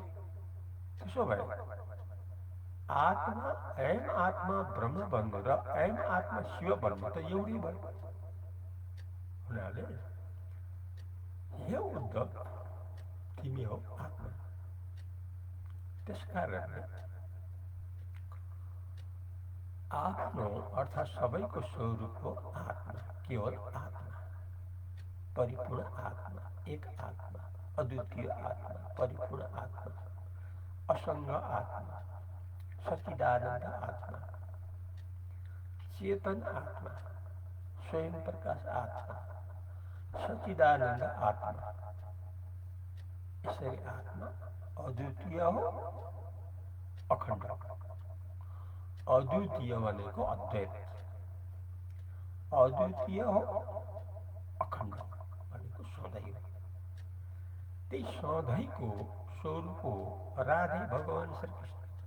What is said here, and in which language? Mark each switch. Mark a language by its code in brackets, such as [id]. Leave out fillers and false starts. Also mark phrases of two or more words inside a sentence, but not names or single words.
[ne] त्यसो भए आत्मा [sa] अयम आत्मा ब्रह्म [ne] भन्नु र [sa] अयम आत्मा शिव [ne] भन्नु त एउटै भयो। हुनाले हे उद्धव तिमी हो आत्मा। त्यसकारणले आफ्नो अर्थात् सबैको स्वरूप हो आत्मा, केवल आत्मा, परिपूर्ण आत्मा, एक आत्मा, अद्वितीय आत्मा, परिपूर्ण आत्मा, असंग आत्मा, सच्चिदानंद आत्मा, चेतन आत्मा, स्वयं प्रकाश आत्मा, सच्चिदानंद आत्मा। यसरी आत्मा अद्वितीय हो, अखण्ड। अद्वितीय भनेको अद्वैत, अद्वितीय हो, अखण्ड भनेको सधैँ हो। त्यही सधैँको स्वरूप हो राधे भगवान श्री कृष्ण।